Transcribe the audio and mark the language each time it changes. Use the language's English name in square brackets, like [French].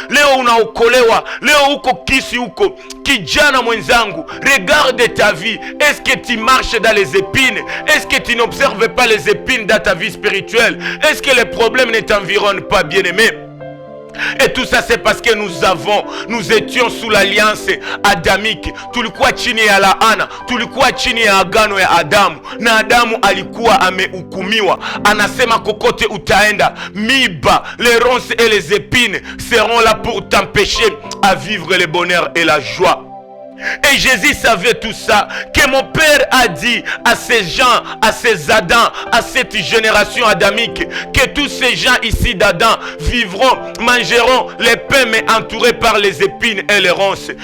[Swahili] Leo unaokolewa, leo uko kisi huko. Kijana mwenzangu, [French] regarde ta vie. Est-ce que tu marches dans les épines? Est-ce que tu n'observes pas les épines dans ta vie spirituelle? Est-ce que les problèmes ne t'environnent pas, bien-aimé? Et tout ça c'est parce que nous étions sous l'alliance adamique. [Swahili] Tulikuwa chini ya laana, tulikuwa chini ya agano ya Adamu, na Adamu alikuwa amehukumiwa. Anasema kokote utaenda, miba, [French] les ronces et les épines seront là pour t'empêcher à vivre le bonheur et la joie. Et Jésus savait tout ça, que mon Père a dit à ces gens, à ces Adams, à cette génération adamique, que tous ces gens ici d'Adam vivront, mangeront les pains mais entourés par les épines et les ronces.